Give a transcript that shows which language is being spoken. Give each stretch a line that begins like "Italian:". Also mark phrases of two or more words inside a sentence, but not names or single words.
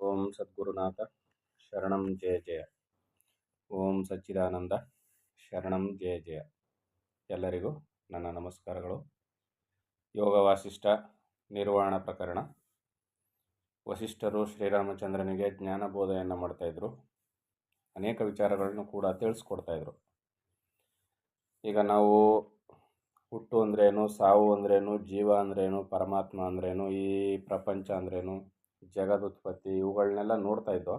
Sanskrit: ಓಂ ಸದ್ಗುರುನಾಥ ಶರಣಂ ಜಯ ಜಯ. ಓಂ ಸಚ್ಚಿದಾನಂದ ಶರಣಂ ಜಯ ಜಯ.
Kannada: ಎಲ್ಲರಿಗೂ ನನ್ನ ನಮಸ್ಕಾರಗಳು. ಯೋಗ ವಾಸಿಷ್ಠ ನಿರ್ವಾಣ ಪ್ರಕರಣ. ವಸಿಷ್ಠರು ಶ್ರೀರಾಮಚಂದ್ರನಿಗೆ ಜ್ಞಾನಬೋಧೆಯನ್ನು ಮಾಡ್ತಾಯಿದ್ರು. ಅನೇಕ ವಿಚಾರಗಳನ್ನು ಕೂಡ ತಿಳಿಸ್ಕೊಡ್ತಾಯಿದ್ರು. ಈಗ ನಾವು ಹುಟ್ಟು ಅಂದ್ರೇನು, ಸಾವು ಅಂದ್ರೇನು, ಜೀವ ಅಂದ್ರೇನು, ಪರಮಾತ್ಮ ಅಂದ್ರೇನು, ಈ ಪ್ರಪಂಚ ಅಂದ್ರೇನು, ಜಗದುತ್ಪತ್ತಿ, ಇವುಗಳನ್ನೆಲ್ಲ ನೋಡ್ತಾ ಇದ್ದೋ.